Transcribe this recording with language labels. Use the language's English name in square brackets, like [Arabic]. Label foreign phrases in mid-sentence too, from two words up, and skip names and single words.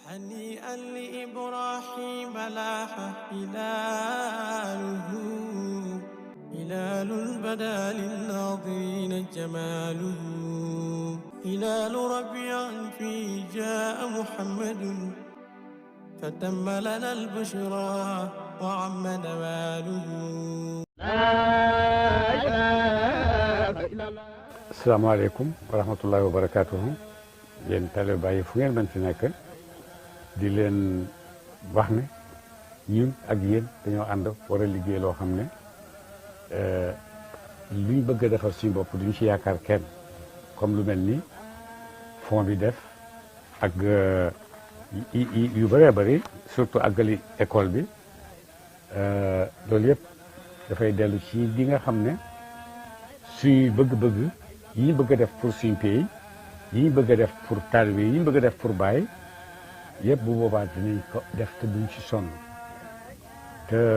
[Arabic] هنيئا لإبراهيم لاح هلاله هلال بدا للناظرين جماله هلال ربيع فيه جاء محمد فتم لنا البشرى وعم نواله. السلام عليكم ورحمة الله وبركاته. [Wolof] yéen tale bàyyi fu ngeen mën ci nekk di leen wax ne ñun ak yéen dañoo ànd war a liggéey loo xam ne luñ bëgg a defar suñu bopp duñ ci yaakaar kenn comme lu mel ni fond bi def ak yu bëree bëri surtout àggali école bi loolu yëpp dafay dellu ci li nga xam ne suñuy bëgg-bëgg yi ñu bëgg a def pour suñu pays yi ñu bëgg a def pour taalibe yi ñu bëgg a def pour Baay yëpp bu boobaa dinañ ko def te duñ ci sonn te